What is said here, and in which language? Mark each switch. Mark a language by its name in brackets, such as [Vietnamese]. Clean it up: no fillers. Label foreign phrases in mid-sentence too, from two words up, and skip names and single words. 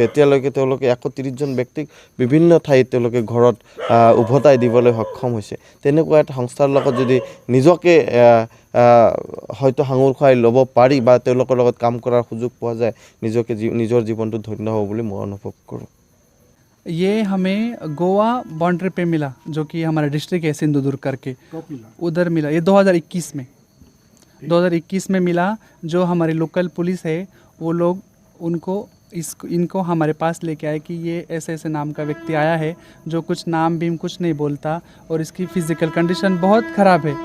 [Assamese] এতিয়ালৈকে তেওঁলোকে 130জন ব্যক্তিক বিভিন্ন ঠাইত তেওঁলোকে ঘৰত উভতাই দিবলৈ সক্ষম হৈছে। তেনেকুৱা এটা সংস্থাৰ লগত যদি নিজকে হয়তো সাঙুৰ খুৱাই ল'ব পাৰি বা তেওঁলোকৰ লগত কাম কৰাৰ সুযোগ পোৱা যায়, নিজৰ জীৱনটো ধন্য হ'ব বুলি মই অনুভৱ কৰোঁ। [Hindi] ये हमें गोवा बाउंड्री पे मिला, जो कि हमारा डिस्ट्रिक्ट है सिंधुदुर्ग करके, उधर मिला। ये 2021 में मिला। जो हमारी लोकल पुलिस है वो लोग इनको हमारे पास लेके आए कि ये ऐसे ऐसे नाम का व्यक्ति आया है जो कुछ नाम भी कुछ नहीं बोलता और इसकी [English] physical condition [Hindi] बहुत ख़राब है।